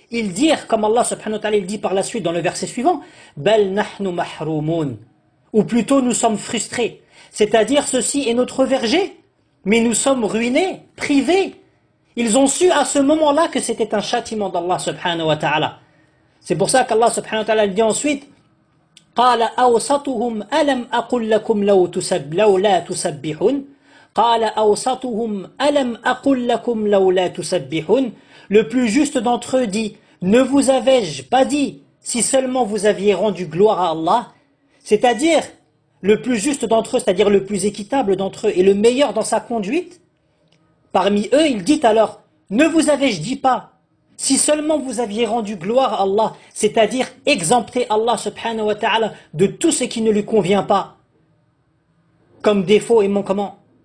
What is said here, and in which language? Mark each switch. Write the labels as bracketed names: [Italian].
[French] Ils dirent, comme Allah subhanahu wa ta'ala il dit par la suite dans le verset suivant, [Arabic] Bal nahnu mahrumun. [French] Ou plutôt nous sommes frustrés. C'est-à-dire ceci est notre verger, mais nous sommes ruinés, privés. Ils ont su à ce moment-là que c'était un châtiment d'Allah subhanahu wa ta'ala. C'est pour ça qu'Allah subhanahu wa ta'ala dit ensuite, [Arabic] قال أوسطهم ألم أقل لكم لو تسب لو لا تسبحون قال أوسطهم ألم أقل لكم لو لا تسبحون. [French] Le plus juste d'entre eux dit, ne vous avais-je pas dit si seulement vous aviez rendu gloire à Allah? C'est-à-dire, le plus juste d'entre eux, c'est-à-dire le plus équitable d'entre eux et le meilleur dans sa conduite, parmi eux, il dit alors, ne vous avais-je dit pas si seulement vous aviez rendu gloire à Allah, c'est-à-dire exempté Allah subhanahu wa ta'ala de tout ce qui ne lui convient pas, comme défaut et manquement.